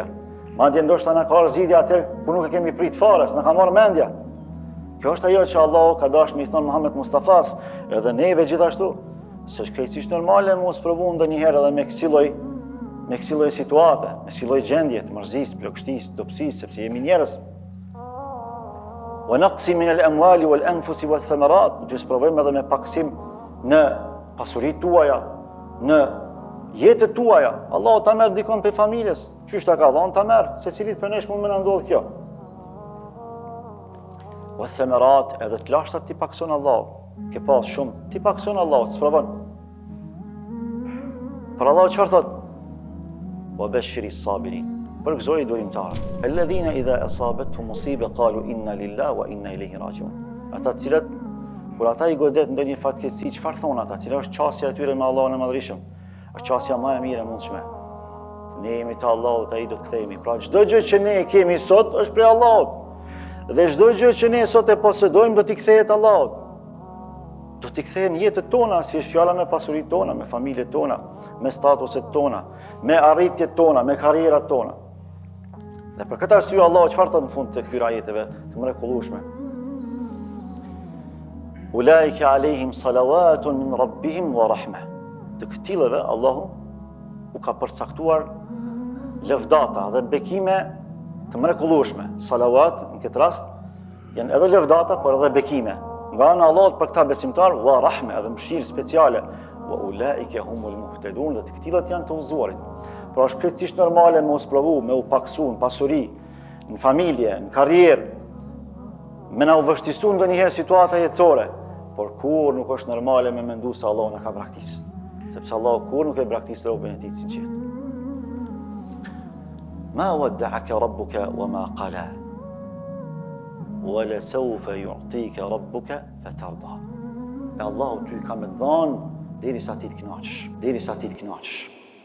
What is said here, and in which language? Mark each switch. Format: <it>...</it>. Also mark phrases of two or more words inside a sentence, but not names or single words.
<sq>Madje ndoshta na ka ardhur zgjidhja atë kur nuk e kemi prit fare, s'na ka marrë mendja. Kjo është ajo që Allahu ka dashur me i thon Muhammed Mustafas, edhe neve gjithashtu, se është krejtësisht normale mos provu ndonjëherë edhe me kësaj lloj situate, me kësaj lloj gjendje të mërzisë, plagështisë, dobësisë, sepse jemi njerëz.</sq> <ar>ونقص من الأموال والأنفس والثمرات,</ar> <sq>do të provojmë edhe me paksim në pasuritë tuaja, në jetët tuaja. Allahu ta merr dikon për familjes, çysh ta ka dhënë ta merr, secilit për nesh mund më na ndodh kjo. Wath-thamarat, edhe të lashtat ti pakson Allahu, ke pas shumë, ti pakson Allahu, të provon. Për Allahu çfarë thot?</sq> <ar>وبشر الصابرين.</ar> <sq>Përgëzoi durimtarët.</sq> <ar>الذين إذا أصابتهم مصيبة قالوا إنا لله وإنا إليه راجعون.</ar> <sq>Ata të cilët kur ata i godet ndonjë fatkeqësi, çfarë thon ata? Cila është çësia e tyre me Allahun e Madhërisht? Është çësia më e mirë e mundshme. Ne jemi të Allahut, ai do të kthehemi. Pra çdo gjë që ne kemi sot është prej Allahut. Dhe çdo gjë që ne sot e posedojmë do t'i kthehet Allahut. Do t'i kthehen jetët tona, si është fjala me pasuritë tona, me familjet tona, me statuset tona, me arritjet tona, me karrierat tona. Dhe për këtë arsye Allahu çfarë thot në fund të këtyre ajeteve të mrekullueshme?</sq> <ar>أولئك عليهم صلوات من ربهم ورحمة.</ar> <sq>Të këtillëve Allahu u ka përcaktuar lëvdata dhe bekime të mrekullueshme. Salawat në këtë rast janë edhe lëvdata, por edhe bekime. Nga ana e Allahut për këta besimtar,</sq> <ar>ورحمة,</ar> <sq>edhe mëshirë speciale.</sq> <ar>وأولئك هم المهتدون,</ar> <sq>dhe të këtillat janë të udhëzuarit. Pra është krejtësisht normale me u sprovu, me u paksu në pasuri, në familje, në karrierë, me na u vështisu ndonjëherë situata jetësore, por kur nuk është normale me mendu se Allahu na ka braktisë, sepse Allahu kur nuk e braktis robën e tij të sinqert.</sq> <ar>ما ودعك ربك وما قلى. ولسوف يعطيك ربك فترضى.</ar> <sq>Allahu ty ka më dhënë derisa ti të kënaqesh, derisa ti të kënaqesh.</sq>